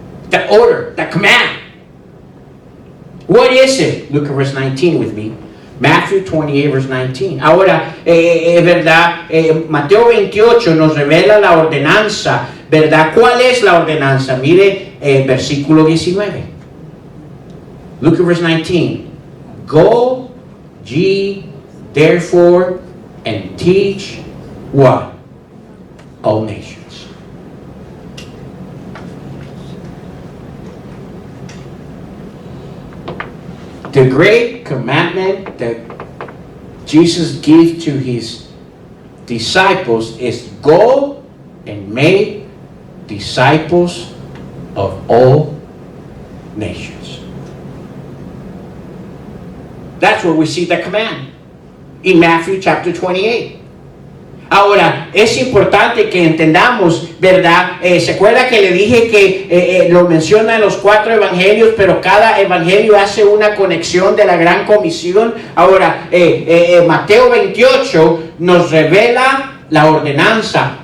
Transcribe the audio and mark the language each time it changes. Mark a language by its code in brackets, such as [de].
[en] The order, the command. What is it? Look at verse 19 with me. Matthew 28, verse 19. [es] Ahora, ¿verdad? Mateo 28 nos revela la ordenanza, ¿verdad? ¿Cuál es la ordenanza? Mire, versículo 19. [en] Look at verse 19. Go ye therefore and teach what? All nations. The great commandment that Jesus gives to his disciples is go and make disciples of all nations. That's where we see the command in Matthew chapter 28. [es] Ahora, es importante que entendamos, ¿verdad? ¿Se acuerda que le dije que lo menciona en los 4 evangelios, pero cada evangelio hace una conexión de la gran comisión? Ahora, Mateo 28 nos revela la ordenanza.